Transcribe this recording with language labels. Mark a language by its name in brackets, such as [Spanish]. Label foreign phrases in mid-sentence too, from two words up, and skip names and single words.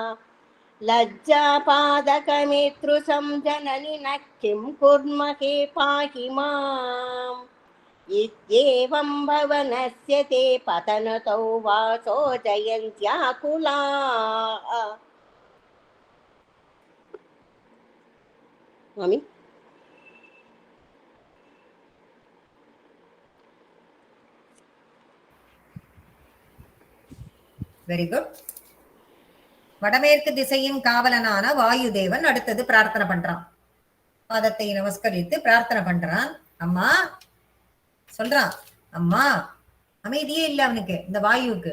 [Sanskrit] लज्जापादकमेतृशं जननिनः किं कुर्महे पाहि माम् इत्येवं भवनस्य ते पतनतौ वाचो जयन्त्याकुलाः मामी [English] very good. [Tamil] வடமேற்கு திசையின் காவலனான வாயுதேவன் அடுத்தது பிரார்த்தனை பண்றான். பாதத்தை நமஸ்கரித்து பிரார்த்தனை பண்றான். அம்மா சொல்றான், அம்மா அமைதியே இல்ல அவனுக்கு, இந்த வாயுவுக்கு.